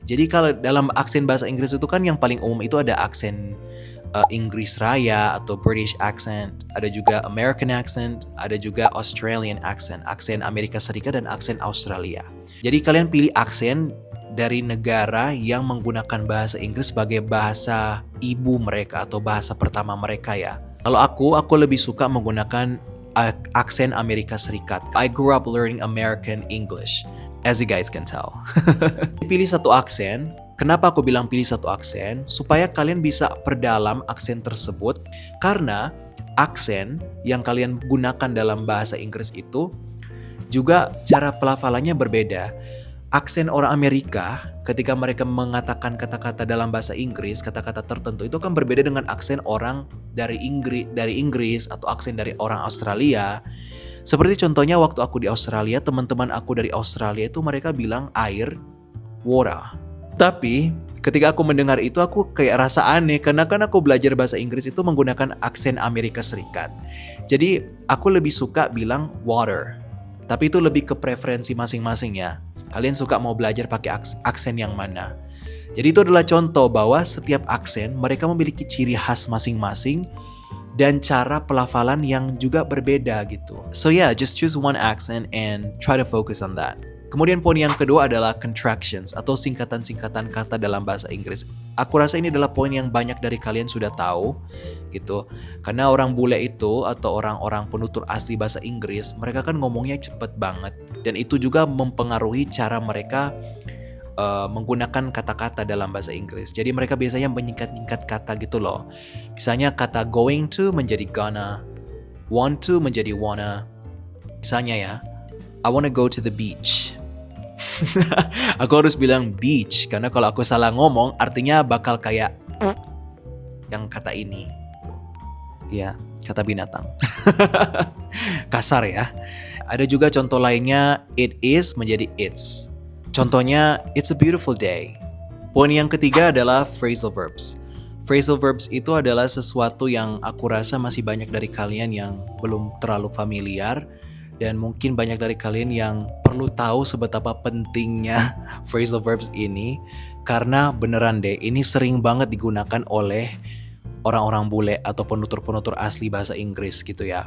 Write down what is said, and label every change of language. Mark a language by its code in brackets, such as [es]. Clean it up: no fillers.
[id] Jadi kalau dalam aksen bahasa Inggris itu kan yang paling umum itu ada aksen Inggris Raya atau British accent, ada juga American accent, ada juga Australian accent, aksen Amerika Serikat dan aksen Australia. Jadi kalian pilih aksen dari negara yang menggunakan bahasa Inggris sebagai bahasa ibu mereka atau bahasa pertama mereka ya. Kalau aku lebih suka menggunakan aksen Amerika Serikat. [en] I grew up learning American English, as you guys can tell. [id] Pilih satu aksen. Kenapa aku bilang pilih satu aksen? Supaya kalian bisa perdalam aksen tersebut. Karena aksen yang kalian gunakan dalam bahasa Inggris itu juga cara pelafalannya berbeda. Aksen orang Amerika ketika mereka mengatakan kata-kata dalam bahasa Inggris, kata-kata tertentu itu kan berbeda dengan aksen orang dari Inggris atau aksen dari orang Australia. Seperti contohnya waktu aku di Australia, teman-teman aku dari Australia itu mereka bilang air, water. Tapi ketika aku mendengar itu aku kayak rasa aneh karena kan aku belajar bahasa Inggris itu menggunakan aksen Amerika Serikat. Jadi aku lebih suka bilang water. Tapi itu lebih ke preferensi masing-masing ya. Kalian suka mau belajar pakai aksen yang mana. Jadi itu adalah contoh bahwa setiap aksen mereka memiliki ciri khas masing-masing dan cara pelafalan yang juga berbeda gitu. [en] So yeah, just choose one accent and try to focus on that. [id] Kemudian poin yang kedua adalah contractions atau singkatan-singkatan kata dalam bahasa Inggris. Aku rasa ini adalah poin yang banyak dari kalian sudah tahu gitu. Karena orang bule itu atau orang-orang penutur asli bahasa Inggris, mereka kan ngomongnya cepet banget. Dan itu juga mempengaruhi cara mereka menggunakan kata-kata dalam bahasa Inggris. Jadi mereka biasanya menyingkat-nyingkat kata gitu loh. Misalnya kata going to menjadi gonna, want to menjadi wanna. Misalnya ya, [en] I wanna go to the beach. [id] Aku harus bilang beach karena kalau aku salah ngomong artinya bakal kayak yang kata ini. Ya, kata binatang. Kasar ya. Ada juga contoh lainnya, it is menjadi it's. Contohnya, [en] it's a beautiful day. [id] Poin yang ketiga adalah phrasal verbs. Phrasal verbs itu adalah sesuatu yang aku rasa masih banyak dari kalian yang belum terlalu familiar. Dan mungkin banyak dari kalian yang perlu tahu seberapa pentingnya phrasal verbs ini. Karena beneran deh, ini sering banget digunakan oleh orang-orang bule atau penutur-penutur asli bahasa Inggris gitu ya.